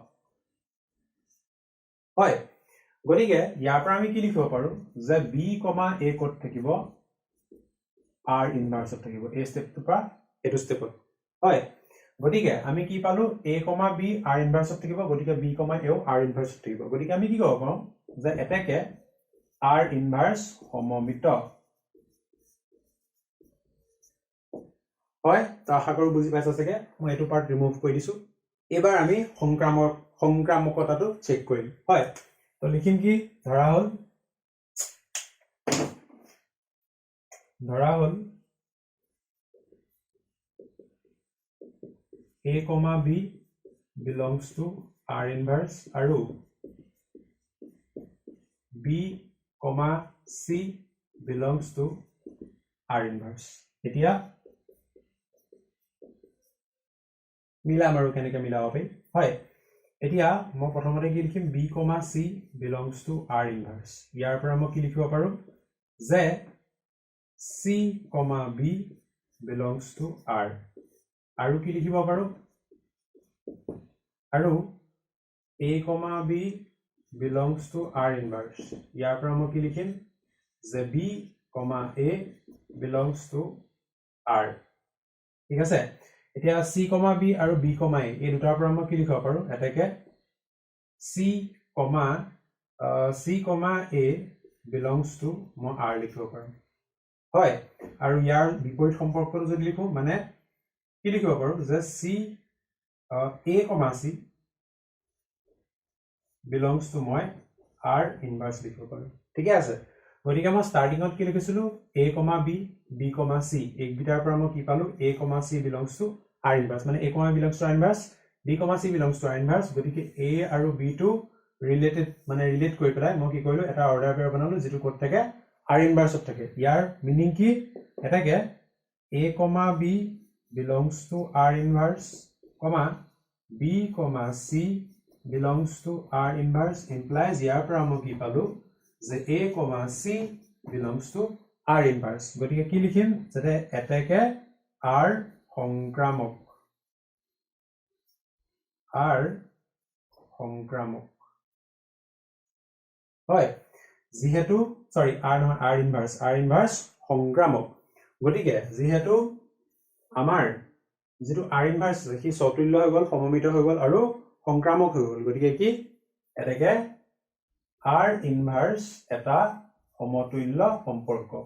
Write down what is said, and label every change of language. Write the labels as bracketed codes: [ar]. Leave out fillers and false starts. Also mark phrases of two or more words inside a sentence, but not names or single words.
[as] হয় গতিকে ইয়াৰ পৰা আমি কি লিখিব পাৰো যে b, a ক'ত থাকিব [en] r inverse [as] ত থাকিব এই স্টেপটো পৰা এটো স্টেপত হয় গতিকে আমি কি পালো a, b [en] r inverse [as] থাকিব গতিকে b, a ও [en] r inverse [as] থাকিব গতিকে আমি কি ক'ব পাৰো যে এটাকে r ইনভাৰ্স সমমিত হয় তো আশা কৰো বুজি পাইছা চাগে মই এটো [en] part remove [as] কৰি দিছো এবাৰ আমি সংক্ৰামকতাটো চেক কৰিম হয় তো লিখিম কি ধৰা হল [en] a, b belongs to r inverse আৰু b, c belongs to r inverse এতিয়া [as] মিলাম আৰু কেনেকৈ মিলাব পাৰি হয় এতিয়া মই প্ৰথমতে কি লিখিম [en] b, c belongs to r inverse [as] ইয়াৰ পৰা মই কি লিখিব পাৰো যে [en] c, b belongs to r [as] আৰু কি লিখিব পাৰো আৰু [en] a, b belongs to r inverse [as] ইয়াৰ পৰা মই কি লিখিম যে [en] b, a belongs to r [as] ঠিক আছে এতিয়া c, b আৰু b, a এই দুটাৰ পৰা মই কি লিখিব পাৰো এটাকে [en] c, a belongs to [as] মই r লিখিব পাৰো হয় আৰু ইয়াৰ বিপৰীত সম্পৰ্কটো যদি লিখো মানে কি লিখিব পাৰো যে c, [en] c belongs to [as] মই [en] r inverse [as] লিখিব পাৰো ঠিক আছে গতিকে মই স্টাৰ্টিংত কি লিখিছিলো a, b, c এই দুটাৰ পৰা মই কি পালো [en] a, c belongs to r inverse [as] মানে [en] a, belongs to r inverse b, c belongs to r inverse [as] গতিকে a আৰু b টো ৰিলেটেড মানে ৰিলেট কৰি পেলাই মই কি কৰিলো এটা [en] order pair [as] বনালো যেটো ক'ত থাকে [en] r inverse [as] ত থাকে ইয়াৰ মিনিং কি এটাকে [en] a, b belongs to r inverse b, c belongs to r inverse implies [as] ইয়াৰ পৰা মই কি পালো যে [en] a, c belongs to r inverse [as] গতিকে কি লিখিম যেতে এটাকে r সংক্ৰামক হয় যেহেতু সৰি [en] r inverse [as] সংক্ৰামক গতিকে যেহেতু আমাৰ যেটো [en] r inverse [as] কি সতুল্য হৈ গল সমমিত হৈ গল আৰু সংক্ৰামক হৈ গল গতিকে কি এটাকে [en] r inverse [as] এটা সমতুল্য সম্পৰ্ক